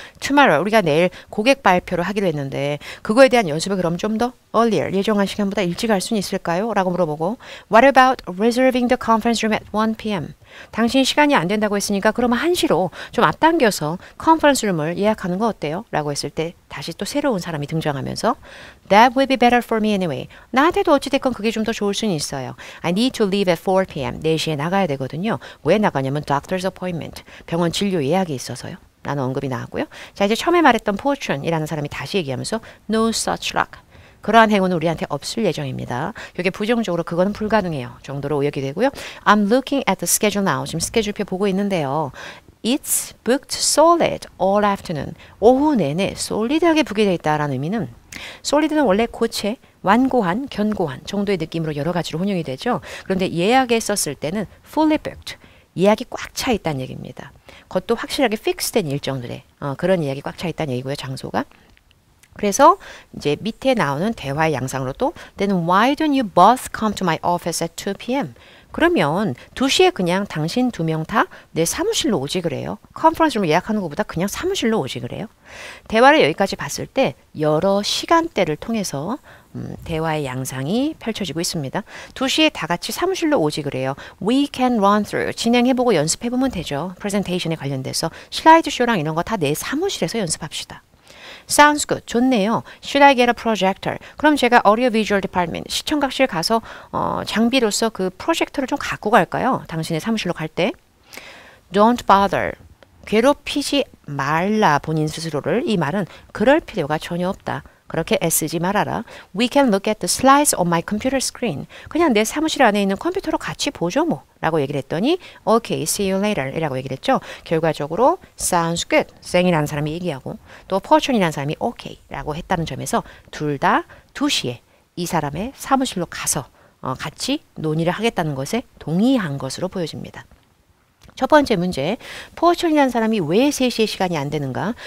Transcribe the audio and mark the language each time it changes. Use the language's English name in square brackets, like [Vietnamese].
[Korean] Tomorrow 우리가 내일 고객 발표를 하기로 했는데 그거에 대한 연습을 그럼 좀 더 earlier 예정한 시간보다 일찍 할 수는 있을까요? 라고 물어보고 [English] What about reserving the conference room at 1 p.m.? [Korean] 당신 시간이 안 된다고 했으니까 그러면 1시로 좀 앞당겨서 컨퍼런스 룸을 예약하는 거 어때요? 라고 했을 때 다시 또 새로운 사람이 등장하면서 [English] That will be better for me anyway. [Korean] 나한테도 어찌됐건 그게 좀 더 좋을 수는 있어요. [English] I need to leave at 4 p.m. [Korean] 4시에 나가야 되거든요. 왜 나가냐면 [English] doctor's appointment. [Korean] 병원 진료 예약이 있어서요. 라는 언급이 나왔고요. 자 이제 처음에 말했던 fortune이라는 사람이 다시 얘기하면서 [English] No such luck. [Korean] 그러한 행운은 우리한테 없을 예정입니다. 이게 부정적으로 그거는 불가능해요. 정도로 의역이 되고요. [English] I'm looking at the schedule now. [Korean] 지금 스케줄표 보고 있는데요. [English] It's booked solid all afternoon. [Korean] 오후 내내 solid하게 북이 되어 있다라는 의미는 solid는 원래 고체, 완고한, 견고한 정도의 느낌으로 여러 가지로 혼용이 되죠. 그런데 예약에 썼을 때는 [English] fully booked. [Korean] 예약이 꽉 차 있다는 얘기입니다. 그것도 확실하게 픽스된 일정들에 그런 예약이 꽉 차 있다는 얘기고요. 장소가. 그래서 이제 밑에 나오는 대화의 양상으로 또 [English] Then why don't you both come to my office at 2 p.m. [Korean] 그러면 2시에 그냥 당신 두 명 다 내 사무실로 오지 그래요. 컨퍼런스룸을 예약하는 것보다 그냥 사무실로 오지 그래요. 대화를 여기까지 봤을 때 여러 시간대를 통해서 대화의 양상이 펼쳐지고 있습니다. 2시에 다 같이 사무실로 오지 그래요. [English] We can run through. [Korean] 진행해보고 연습해보면 되죠. 프레젠테이션에 관련돼서 슬라이드 쇼랑 이런 거 다 내 사무실에서 연습합시다. [English] Sounds good. [Korean] 좋네요. [English] Should I get a projector? [Korean] 그럼 제가 audiovisual department, 시청각실 가서 장비로서 그 프로젝터를 좀 갖고 갈까요? 당신의 사무실로 갈 때. [English] Don't bother. [Korean] 괴롭히지 말라 본인 스스로를. 이 말은 그럴 필요가 전혀 없다. 그렇게 애쓰지 말아라. [English] We can look at the slides on my computer screen. [Korean] 그냥 내 사무실 안에 있는 컴퓨터로 같이 보죠 뭐. 라고 얘기를 했더니 [English] Okay, see you later. [Korean] 이라고 얘기를 했죠. 결과적으로 [English] sounds good. [Korean] 쌩이라는 사람이 얘기하고 또 fortune이라는 사람이 okay. 라고 했다는 점에서 둘 다 2시에 이 사람의 사무실로 가서 같이 논의를 하겠다는 것에 동의한 것으로 보여집니다. 첫 번째 문제, 포천이라는 사람이 왜 3시에 시간이 안 되는가?